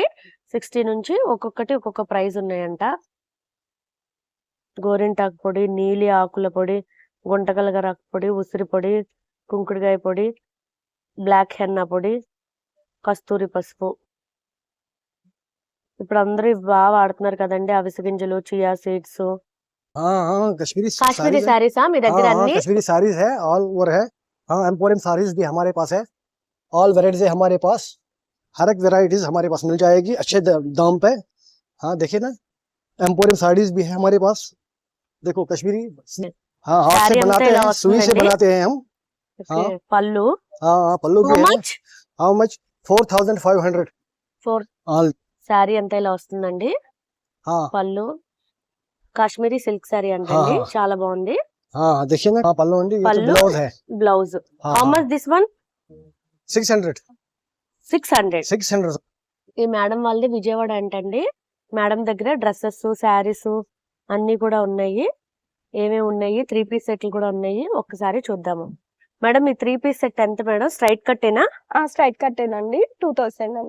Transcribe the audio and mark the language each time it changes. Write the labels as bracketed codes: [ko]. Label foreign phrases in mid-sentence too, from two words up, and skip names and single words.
[te] 60 నుంచి ఒక్కొక్కటి ఒక్కొక్క ప్రైస్ ఉన్నాయంట. గోరింటాకు పొడి, నీలి ఆకుల పొడి, గుంటకలగరాకు పొడి, ఉసిరి పొడి, కుంకుడుకాయ పొడి, [en] black henna [te] పొడి, కస్తూరి పసుపు. ఇప్పుడు అందరూ ఇవి బాగా వాడుతున్నారు కదండి. అవిసె గింజలు, [en] chia seeds. [hi] कश्मीरी [te] కాశ్మీరీ శారీసా మీ దగ్గర అన్ని? [hi] कश्मीरी साड़ीज है, [en] all over [hi] है. हाँ, एम्पोरियम साड़ीज भी हमारे पास है. [en] all varieties [hi] है हमारे पास. हर एक वेराइटीज हमारे पास मिल जाएगी अच्छे दाम पे. हाँ देखिए ना, एम्पोरियम साड़ीज भी है हमारे पास. देखो कश्मीरी. हाँ, हाथ से बनाते हैं, सुई से बनाते हैं हम. [te] ఓకే. పళ్ళు [hi] हाँ पल्लू [en] How [hi] भी है. [en] much? how much? 4500. 4. all. [te] శారీ అంతా ఇలా వస్తుందండి. [hi] हाँ [te] పళ్ళు కాశ్మీరీ సిల్క్ శారీ అంటండి. [hi] हाँ. [te] చాలా బాగుంది. [hi] हाँ देखिए ना, हाँ पल्लू अंडी. ये तो पल्लू? ब्लाउज है. [te] బ్లౌజ్. [hi] हाँ, [en] how [hi] हाँ. [en] much this one? 600. 600. 600. [te] ఈ మేడం వాళ్ళది విజయవాడ అంటండి. మేడం దగ్గర [en] dresses, sarees [te] అన్ని కూడా ఉన్నాయి. ఏమేమి ఉన్నాయి? 3 [en] piece setlu [te] కూడా ఉన్నాయి. ఒక్కసారి చూద్దాము. మేడం ఈ 3 [en] piece set [te] ఎంత మేడం? [en] straight cuttena? straight cuttenandi. [te] 2000 అండి.